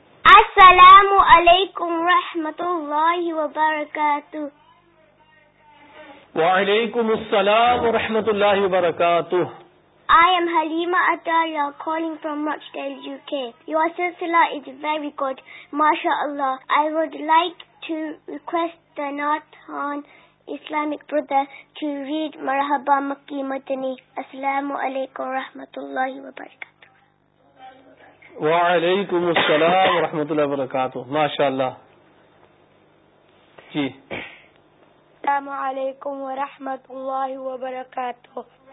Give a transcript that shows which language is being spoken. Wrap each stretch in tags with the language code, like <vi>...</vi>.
<ar>السلام عليكم ورحمة الله وبركاته وعليكم السلام ورحمة الله وبركاته</ar> <en>I am Halima Atariya calling from Rochdale, UK. Your silsila is very good, mashallah. I would like to request the Nathan Islamic brother to read Marhaba Makki Madani.</en> <ar>Assalamu alaikum warahmatullahi wabarakatuh. وعلیکم السلام ورحمۃ اللہ وبرکاتہ ماشاء اللہ جی السلام علیکم ورحمۃ اللہ وبرکاتہ</ar>